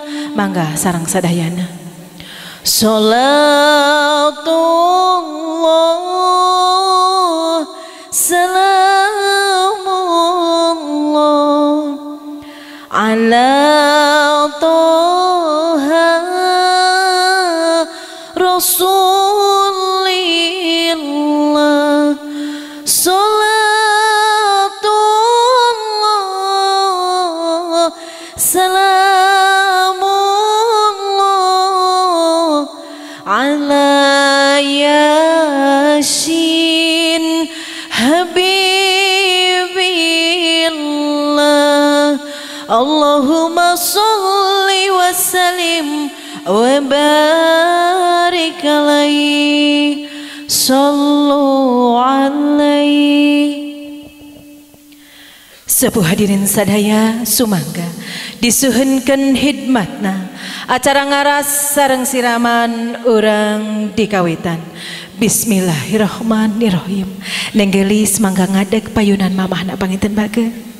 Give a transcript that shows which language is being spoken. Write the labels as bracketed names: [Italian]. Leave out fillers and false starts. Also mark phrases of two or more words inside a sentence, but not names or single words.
[Sundanese] mangga sareng sadayana. [Arabic] صلاة الله سلام الله على طه رسول الله. صلاة الله سلام الله على يس حبيب الله. اللهم صل وسلم وبارك عليه صلوا عليه. [Sundanese] Sepuh hadirin sadaya sumangga disuhunkeun hidmatna acara ngaras sareng siraman urang dikawitan. Bismillahirrahmanirrahim. Nenggelis mangga ngadeg payunan mamahna panginten bageun.